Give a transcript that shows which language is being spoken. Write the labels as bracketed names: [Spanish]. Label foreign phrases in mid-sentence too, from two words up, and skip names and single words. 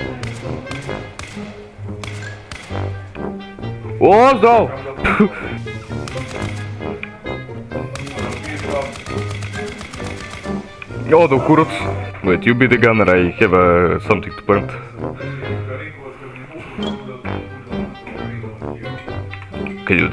[Serbian] O, zdravo. Odo kurac. [English] Wait, you be the gunner, I have something to point. [Serbian] Ok, ljudi.